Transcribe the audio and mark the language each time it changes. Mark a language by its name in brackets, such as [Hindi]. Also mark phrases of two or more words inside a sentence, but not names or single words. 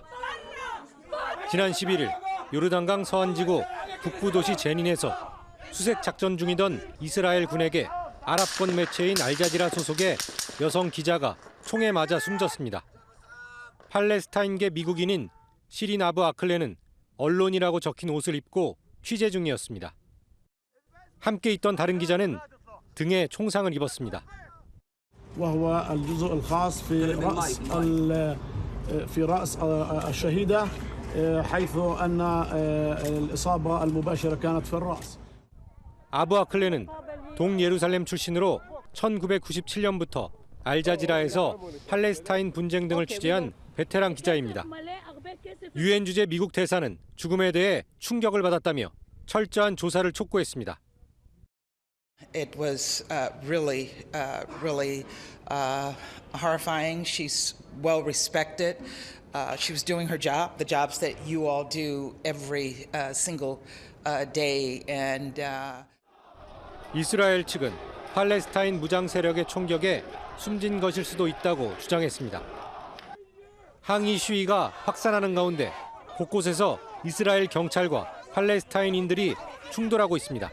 [Korean] 지난 11일 요르단강 서안지구 북부 도시 제닌에서 수색 작전 중이던 이스라엘 군에게 아랍권 매체인 알자지라 소속의 여성 기자가 총에 맞아 숨졌습니다. 팔레스타인계 미국인인 시린 아브 아클레는 언론이라고 적힌 옷을 입고 취재 중이었습니다. 함께 있던 다른 기자는 등에 총상을 입었습니다. [Arabic] وهو الجزء الخاص في رأس الشهيدة حيث أن الإصابة المباشرة كانت في الرأس. [Korean] 아브 아클레는 동예루살렘 출신으로 1997년부터 알자지라에서 팔레스타인 분쟁 등을 취재한 베테랑 기자입니다. 유엔 주재 미국 대사는 죽음에 대해 충격을 받았다며 철저한 조사를 촉구했습니다. [English] It was really horrifying. She's well respected. She was doing her job, the jobs that you all do every single day. And [Korean] 이스라엘 측은 팔레스타인 무장 세력의 총격에 숨진 것일 수도 있다고 주장했습니다. 항의 시위가 확산하는 가운데 곳곳에서 이스라엘 경찰과 팔레스타인인들이 충돌하고 있습니다.